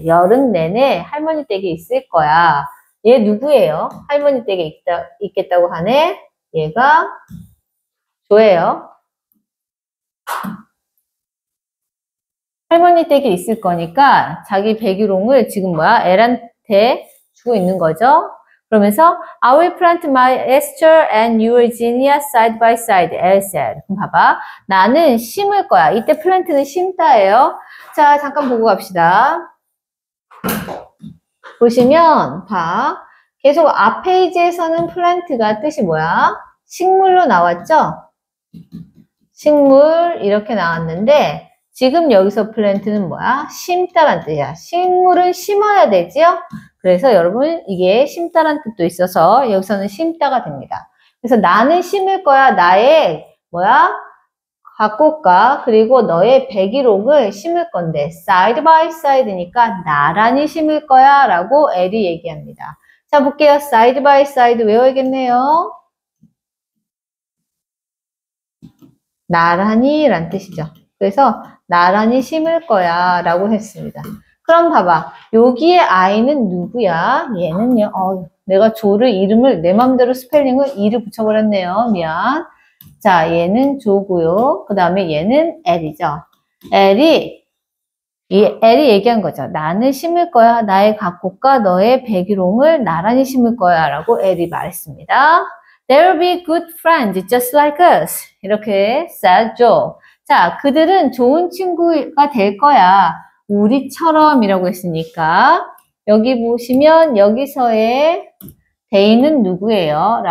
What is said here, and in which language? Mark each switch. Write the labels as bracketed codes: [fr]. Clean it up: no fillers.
[ko] 여름 내내 할머니 댁에 있을 거야. 얘 누구예요? 할머니 댁에 있겠다고 하네? 얘가 조예요. 할머니 댁에 있을 거니까 자기 백일홍을 지금 엘한테 주고 있는 거죠. [en] 그러면서 I will plant my Esther and your Zinnia side by side, Elle said. [ko] 그럼 봐봐. 나는 심을 거야. 이때 plant는 심다예요. 자, 잠깐 보고 갑시다. 보시면 계속 앞 페이지에서는 plant가 뜻이 식물로 나왔죠? 식물 이렇게 나왔는데 지금 여기서 plant는 심다란 뜻이야. 식물은 심어야 되지요? 그래서 여러분 이게 심다란 뜻도 있어서 여기서는 심다가 됩니다. 그래서 나는 심을 거야. 나의 갓꽃과 그리고 너의 백일홍을 심을 건데 [en] side by side [ko] 니까 나란히 심을 거야 라고 엘이 얘기합니다. 자 볼게요. side by side 외워야겠네요. 나란히 란 뜻이죠. 그래서 나란히 심을 거야 라고 했습니다. 그럼 봐봐. 여기에 I는 누구야? 얘는요. 내가 조를 이름을 내 맘대로 스펠링을 E를 붙여버렸네요. 미안. 자, 얘는 조고요. 그 다음에 얘는 L이죠. L이 얘기한 거죠. 나는 심을 거야. 나의 갓꽃과 너의 백일홍을 나란히 심을 거야. 라고 L이 말했습니다. [en] They'll be good friends, just like us. 이렇게 said Joe. [ko] 자, 그들은 좋은 친구가 될 거야. 우리처럼이라고 했으니까 여기 보시면 여기서의 they는 누구예요?